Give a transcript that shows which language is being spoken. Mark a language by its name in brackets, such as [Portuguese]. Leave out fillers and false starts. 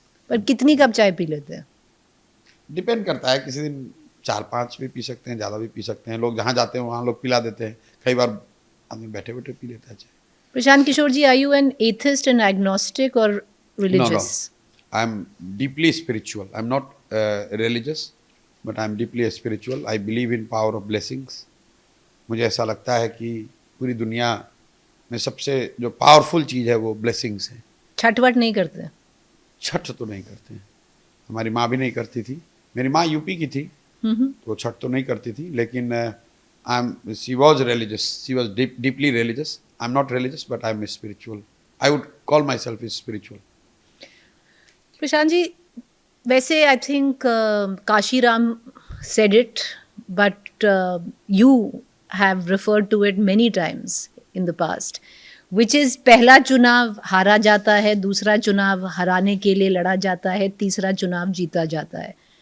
[Hindi] पर कितनी कप चाय पी लेते हैं? डिपेंड करता है, किसी दिन 4-5 भी पी सकते हैं, ज़्यादा भी पी सकते हैं। लोग जहाँ जाते हैं वहाँ लोग पिला देते हैं, कई बार आदमी बैठे बैठे पी लेता है चाय। [English] Prashant Kishor ji, are you an atheist and agnostic और religious? No. I am deeply spiritual. I am not religious, but I am deeply spiritual. I believe in power of blessings. [Hindi] मुझे ऐसा लगता है कि पूरी दुनिया में सबसे जो पावरफुल चीज़ है वो ब्लेसिंग्स है। छठ वट नहीं करते? छठ तो नहीं करते हैं, हमारी माँ भी नहीं करती थी। मेरी माँ यूपी की थी, तो छठ तो नहीं करती थी, लेकिन [English] she was religious. She was deeply religious. I am not religious, but I am spiritual. I would call myself spiritual. Prashant ji, वैसे I think Kashiram said it, but you have referred to it many times in the past, which is [Hindi] पहला चुनाव हारा जाता है, दूसरा चुनाव हराने के लिए लड़ा जाता है, तीसरा चुनाव जीता जाता है।